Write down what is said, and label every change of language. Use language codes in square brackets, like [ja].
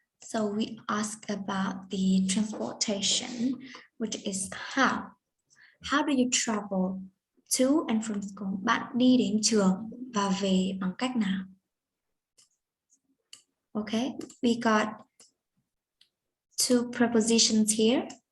[en] So we ask about the transportation, which is how. How do you travel to and from school? [vi] Bạn đi đến trường và về bằng cách nào? [en] Okay, we got 2 prepositions here.